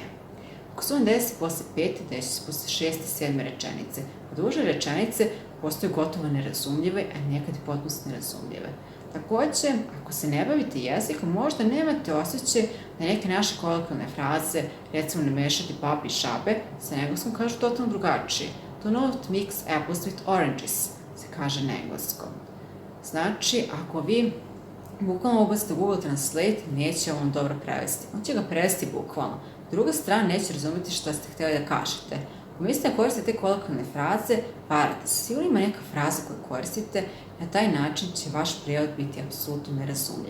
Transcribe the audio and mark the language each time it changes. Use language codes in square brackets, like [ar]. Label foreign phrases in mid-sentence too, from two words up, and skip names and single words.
[sr] Ako se on desi posle 5, desi se posle 6 i 7 rečenice. Duže rečenice postaju gotovo nerazumljive, a nekad i potpuno nerazumljive. Takođe, ako se ne bavite jezikom, možda nemate osjećaj da neke naše kolokvijalne fraze, recimo ne mešati papi i šabe, sa engleskom kažu totalno drugačije. [en] Do not mix apples with oranges, [sr] se kaže na engleskom. Znači, ako vi bukvalno ubacite Google Translate, neće on dobro prevesti. On će ga prevesti bukvalno. Druga strana neće razumeti šta ste hteli da kažete. Ako mislite da koristite te kolokvijalne fraze, varate se. Sigurno ima neka fraza koju koristite, na taj način će vaš prijevod biti apsolutno nerazumljiv.